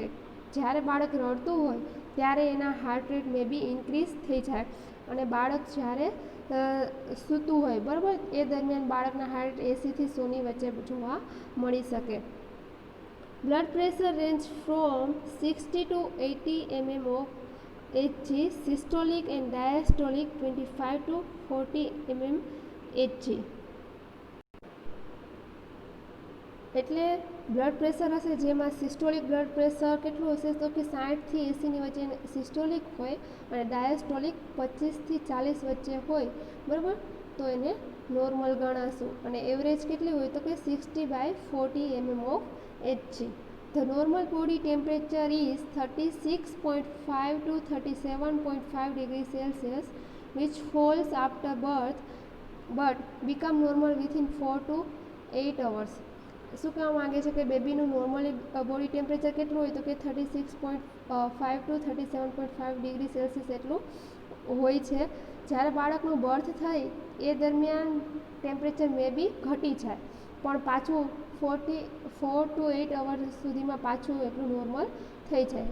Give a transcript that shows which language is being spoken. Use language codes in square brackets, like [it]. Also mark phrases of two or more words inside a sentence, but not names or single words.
[gu] જ્યારે બાળક રડતું હોય ત્યારે એના [en] heart rate may be increase [gu] થઈ જાય અને બાળક જ્યારે સૂતું હોય, બરાબર, એ દરમિયાન બાળકના હાર્ટ 80થી 100ની વચ્ચે જોવા મળી શકે. [en] blood pressure range from 60 to 80 mm of Hg. systolic and diastolic 25 to 40 mm Hg. [gu] એટલે [en] blood pressure [gu] હશે જેમાં [en] systolic blood pressure [gu] કેટલું હશે તો કે 60થી 80ની વચ્ચે સિસ્ટોલિક હોય અને ડાયસ્ટોલિક 25થી 40 વચ્ચે હોય, બરાબર, તો એને નોર્મલ ગણાશું. અને એવરેજ કેટલી હોય તો કે 60/40 [en] mm of Hg. the normal body temperature is 36.5 to 37.5 degrees Celsius which falls after birth but become normal within 4 to 8 hours. [gu] શું કહેવા માગે છે કે બેબીનું [en] normally body temperature [gu] કેટલું હોય તો કે [en] 36.5 to 37.5 degree Celsius [gu] એટલું હોય છે. જ્યારે બાળકનું બર્થ થાય એ દરમિયાન ટેમ્પરેચર [en] may be [gu] ઘટી જાય પણ પાછું [en] 4 to 8 hours [gu] સુધીમાં પાછું એટલું નોર્મલ થઈ જાય.